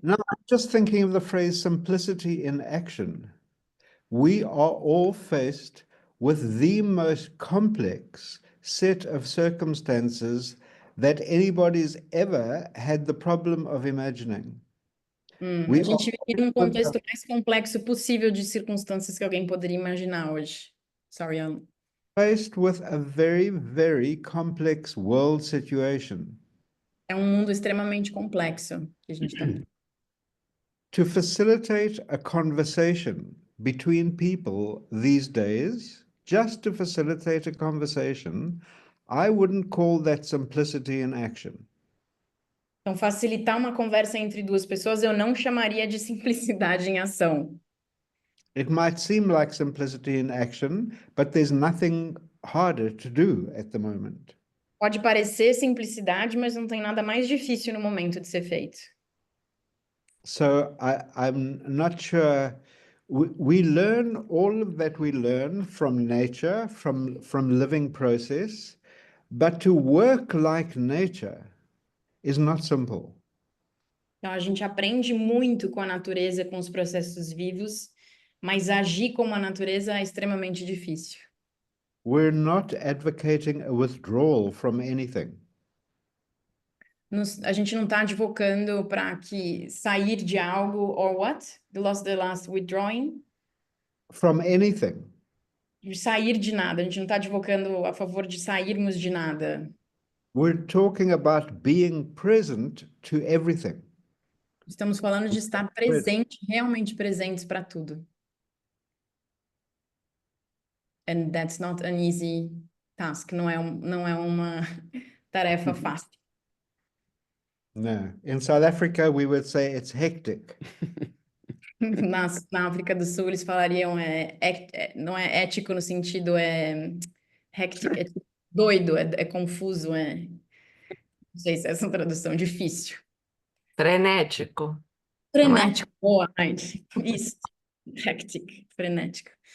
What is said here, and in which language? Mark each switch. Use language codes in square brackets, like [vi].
[en] No, I'm just thinking of the phrase simplicity in action. We are all faced with the most complex set of circumstances that anybody's ever had the problem of imagining. [pt] A gente vive num contexto mais complexo possível de circunstâncias que alguém poderia imaginar hoje. [en] Sorry, Alan. Faced with a very, very complex world situation. [pt] É um mundo extremamente complexo que a gente está. [en] To facilitate a conversation between people these days, just to facilitate a conversation, I wouldn't call that simplicity in action. [pt] Então, facilitar uma conversa entre duas pessoas eu não chamaria de simplicidade em ação. [en] It might seem like simplicity in action, but there's nothing harder to do at the moment. [pt] Pode parecer simplicidade, mas não tem nada mais difícil no momento de ser feito. [en] So I'm not sure. We learn all of that we learn from nature, from living process, but to work like nature is not simple. [pt] Então, a gente aprende muito com a natureza, com os processos vivos, mas agir como a natureza é extremamente difícil. [en] We're not advocating a withdrawal from anything. [pt] A gente não está advocando para que sair de algo, or what? [en] The last withdrawing? From anything. [pt] De sair de nada. A gente não está advocando a favor de sairmos de nada. [en] We're talking about being present to everything. [pt] Estamos falando de estar presente, realmente presentes para tudo. [en] And that's not an easy task. [pt] Não é uma tarefa fácil. [en] No. In South Africa, we would say it's hectic. [pt] Na África do Sul, eles falariam não é ético no sentido, hectic, é doido, é confuso, não sei se é essa tradução, difícil. Frenético. Frenético, boa, isso, hectic, frenético.